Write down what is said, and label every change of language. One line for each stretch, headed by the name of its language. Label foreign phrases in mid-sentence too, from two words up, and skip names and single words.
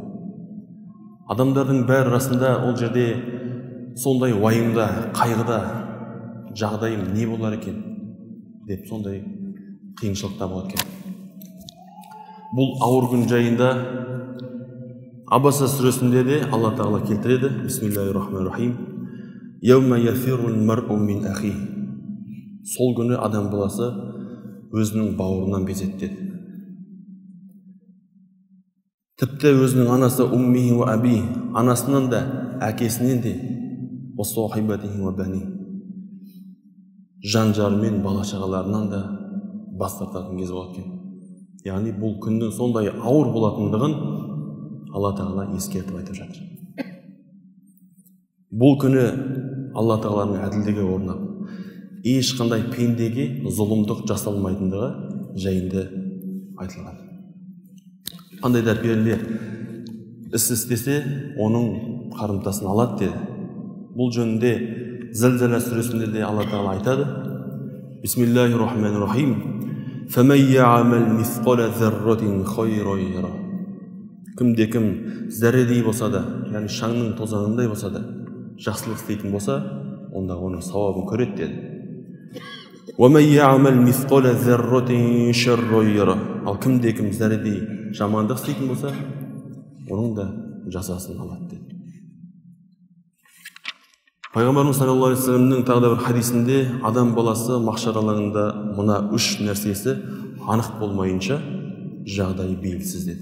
Kazakh: Адамдардың бәрі арасында ол жерде сондай уайымда, қайғыда жағдайым не болар екен деп сондай қиыншылықта болады екен." Бұл ауыр күн жайында Абаса сүресінде де Алла Тағала келтіреді.
Arabic: بسم الله الرحمن الرحيم. يوم يفر المرء من أخيه.
Kazakh: Сол күні адам баласы өзінің бауырынан безеді деді. Тіпті өзінің анасы
Arabic: أمه وأبي,
Kazakh: анасынан да, әкесінен де,
Arabic: وصاحبته وبنيه,
Kazakh: жан-жары мен бала-шағаларынан да бас тартатын кез болады екен. Яғни бұл күннің сондай ауыр болатындығын Алла Тағала ескертіп айтып жатыр. Бұл күні Алла Тағаланың әділдігі орнап, ешқандай пендеге зұлымдық жасалмайтындығы жайында айтылған. Қандай да перде іс істесе, оның қарымтасын алады деді. Бұл жөнінде Зілзала сүресінде де Алла Тағала айтады.
Arabic: بسم الله الرحمن الرحيم. فَمَنْ يَعْمَلْ مِثْقَلَ ذَرَّةٍ خَيْرًا يَرَهُ.
Kazakh: Кімде-кім зәрредей болса да, яғни шаңның тозаңындай болса да, жақсылық істейтін болса, онда оның сауабын көреді деді.
Arabic: وَمَنْ يَعْمَلْ مِثْقَلَ ذَرَّةٍ شَرًّا يَرَهُ.
Kazakh: Ал кімде-кім зәрредей жамандық істейтін болса, оның да жазасын алады деді. Пайғамбарымыз
Arabic: صلى الله عليه وسلم
Kazakh: тағы да бір хадисінде адам баласы махшар алаңында мына үш нәрсесі анық болмайынша жағдайы белгісіз деді.